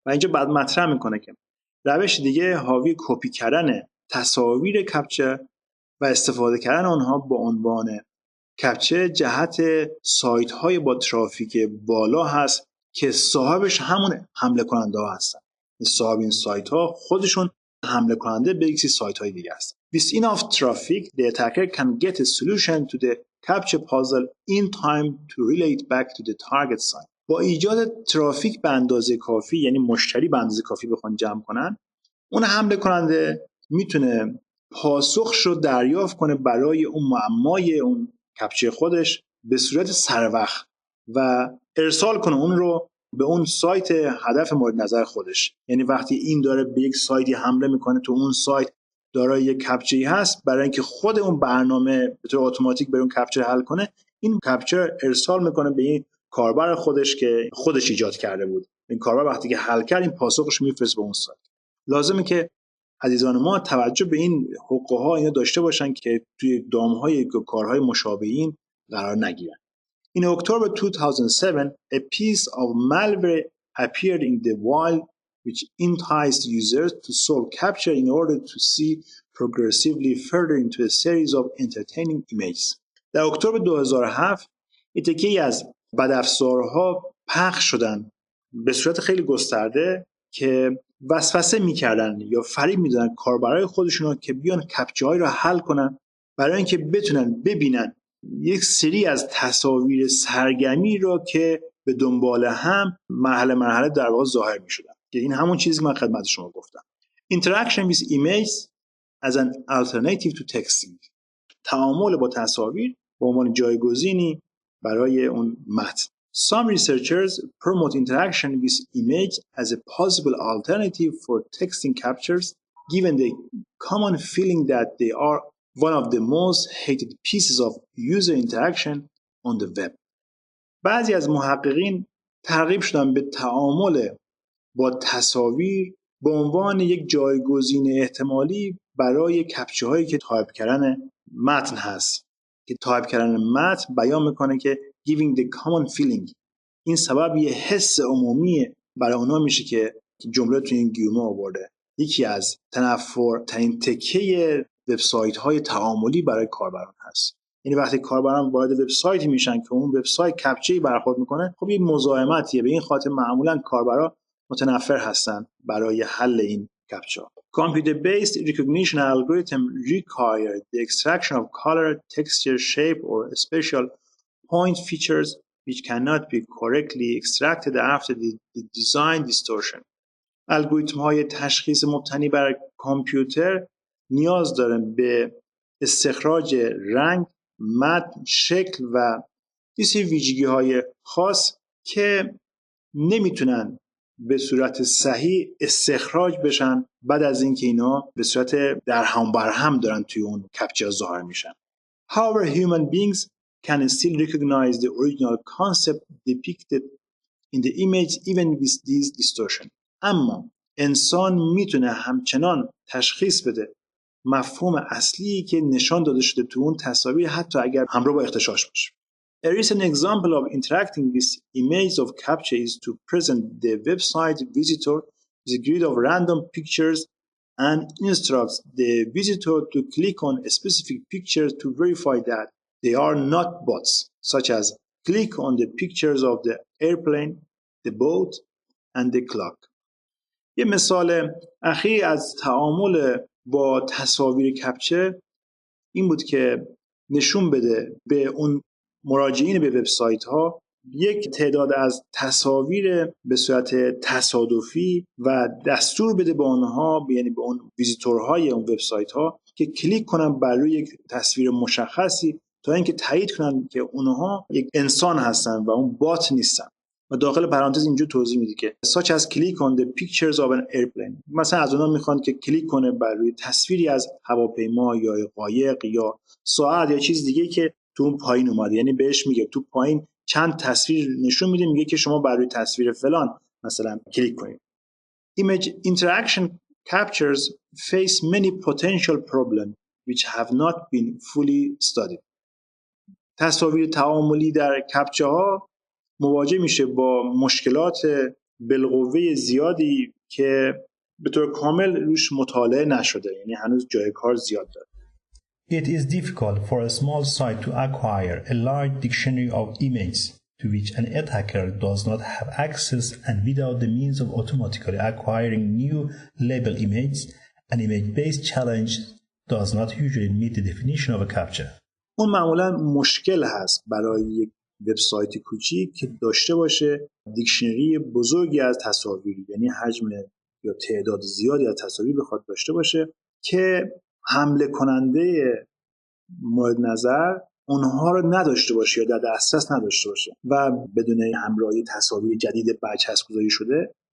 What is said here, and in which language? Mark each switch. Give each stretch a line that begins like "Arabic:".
Persian: و اینجا بعد مطرح میکنه که روش دیگه حاوی کپی کردن تصاویر کپچه و استفاده کردن آنها با عنوان کپچه جهت سایت‌های با ترافیک بالا هست که صاحبش همون حمله کننده ها هستن. صاحب این سایت‌ها خودشون حمله کننده به یک سایت‌های دیگه است.
English: With enough traffic, the attacker can get a solution to the captcha puzzle in time to relay it back to the target site.
Persian: با ایجاد ترافیک به اندازه کافی، یعنی مشتری به اندازه کافی بخوان جمع کنن، اون حمله کننده میتونه پاسخش رو دریافت کنه برای اون معمای اون کپچه خودش به صورت سروقت و ارسال کنه اون رو به اون سایت هدف مورد نظر خودش. یعنی وقتی این داره به یک سایتی حمله میکنه تو اون سایت دارای یک کپچه‌ای هست، برای اینکه خود اون برنامه به طور اتوماتیک بره اون کپچه حل کنه، این کپچه ارسال میکنه به این کاربر خودش که خودش ایجاد کرده بود. این کاربر وقتی که حل کرد این پاسخش میفرسته به اون سایت. لازمه که عزیزان ما توجه به این حقوق‌ها اینا داشته باشن که توی دام‌های کارهای مشابهین قرار نگیرن.
English: In October 2007, a piece of malware appeared in the wild which enticed users to solve captcha in order to see progressively further into a series of entertaining images.
Persian: در اکتبر 2007 یکی از بدافزارها پخش شدن به صورت خیلی گسترده که وسوسه میکردن یا فریب میدادن کاربرای خودشون که بیان کپچه‌های رو حل کنن برای اینکه بتونن ببینن یک سری از تصاویر سرگرمی رو که به دنبال هم مرحله در واقع ظاهر میشدن. که این همون چیزی که من خدمت شما گفتم.
English: Interaction with images as an alternative to texting.
Persian: تعامل با تصاویر به عنوان جایگزینی برای اون متن.
English: Some researchers promote interaction with image as a possible alternative for texting captures, given the common feeling that they are one of the most hated pieces of user interaction on the web.
Persian: بعضی از محققین ترغیب شدن به تعامل با تصاویر به عنوان یک جایگزین احتمالی برای کپچه هایی که تایپ کردن متن هست. که تایپ کردن متن بیان میکنه که
English: giving the common feeling،
Persian: این سبب یه حس عمومی برای اونا میشه که جمله تو این گیومه آورده. یکی از تنفرترین تکه وبسایت های تعاملی برای کاربران هست. یعنی وقتی کاربران وارد وبسایتی میشن که اون وبسایت کپچه‌ای برخورد میکنه، خب این مزاحمتیه. به این خاطر معمولا کاربرا متنفر هستن برای حل این کپچه.
English: Computer-based recognition algorithm require the extraction of color, texture, shape or special point features which cannot be correctly extracted after the design distortion.
Persian: الگوریتم‌های تشخیص مبتنی بر کامپیوتر نیاز دارن به استخراج رنگ، متن، شکل و یه سری ویژگی‌های خاص که نمیتونن به صورت صحیح استخراج بشن بعد از اینکه اینا به صورت در هم بر هم دارن توی اون کپچه ظاهر میشن.
English: However, human beings can still recognize the original concept depicted in the image even with these distortion.
Persian: اما انسان میتونه همچنان تشخیص بده مفهوم اصلی که نشان داده شده تو اون تصاویر حتی اگر همراه با اغتشاش باشه.
English: A recent example of interacting with images of captcha is to present the website visitor with a grid of random pictures and instructs the visitor to click on a specific picture to verify that they are not bots, such as click on the pictures of the airplane, the boat and the clock.
Persian: یه مثال اخیر از تعامل با تصاویر کپچه این بود که نشون بده به اون مراجعین به وبسایت ها یک تعداد از تصاویر به صورت تصادفی و دستور بده به اونها، یعنی به اون ویزیتورهای اون وبسایت ها که کلیک کنن بر روی یک تصویر مشخصی تا اینکه تایید کنن که اونها یک انسان هستن و اون بات نیستن. و داخل پرانتز اینجا توضیح میده که
English: such as click on the pictures of an airplane،
Persian: مثلا از اونها میخوان که کلیک کنه بر روی تصویری از هواپیما یا قایق یا ساعت یا چیز دیگه که تو اون پایین اومده، یعنی بهش میگه تو پایین چند تصویر نشون میده، میگه که شما بر روی تصویر فلان مثلا کلیک کنید.
English: Image interaction captures face many potential problems which have not been fully studied.
Persian: تصاویر تعاملی در کپچه ها مواجه میشه با مشکلات بالقوه زیادی که به طور کامل روش مطالعه نشده، یعنی هنوز جای کار زیاد داره.
English: It is difficult for a small site to acquire a large dictionary of images to which an attacker does not have access, and without the means of automatically acquiring new label images, an image-based challenge does not usually meet the definition of a captcha.
Persian: اون معمولا مشکل هست برای یک وبسایت کوچیک که داشته باشه دیکشنری بزرگی از تصاویر، یعنی حجم یا تعداد زیادی از تصاویر بخواد داشته باشه که حمله کننده مورد نظر اونها رو نداشته باشه یا در دسترس نداشته باشه و بدون همراهی تصاویر جدید برچسب گذاری شده.